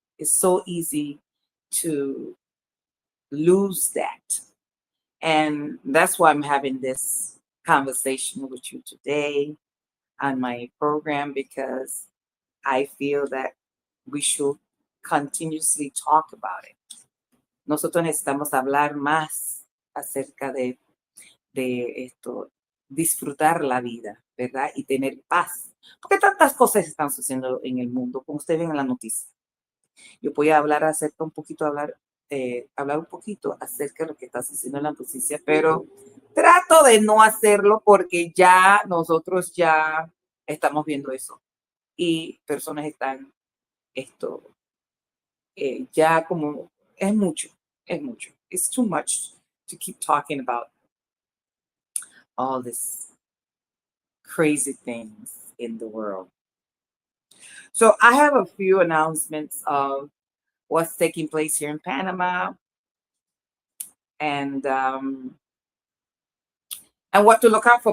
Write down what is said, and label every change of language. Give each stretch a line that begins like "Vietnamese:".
English: It's so easy to lose that. And that's why I'm having this conversation with you today on my program, because I feel that we should continuously talk about it.
Spanish: Nosotros necesitamos hablar más acerca de esto, disfrutar la vida, ¿verdad? Y tener paz. Porque tantas cosas están sucediendo en el mundo, como ustedes ven en la noticia. Yo voy a hablar acerca un poquito, hablar un poquito acerca de lo que está sucediendo en la noticia, pero trato de no hacerlo porque ya nosotros ya estamos viendo eso. Y personas están, esto, ya como, es mucho, es mucho.
English: It's too much to keep talking about all this crazy things in the world. So I have a few announcements of what's taking place here in Panama, and what to look out for.